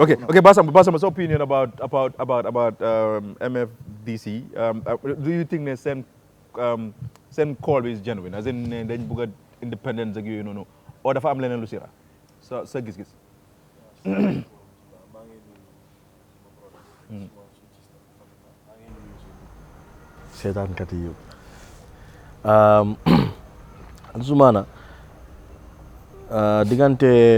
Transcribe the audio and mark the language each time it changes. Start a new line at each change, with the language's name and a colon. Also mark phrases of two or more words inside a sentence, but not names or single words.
Wolof: okay Basamba so
English: opinion about MFDC do you think
Wolof: ne seen call
English: is genuine as in
Wolof: ne dañ bëgg a independence ak yooyu noonu o dafa am leneen lu sira sa gis-gis seetaankat yi Ansoumana diggante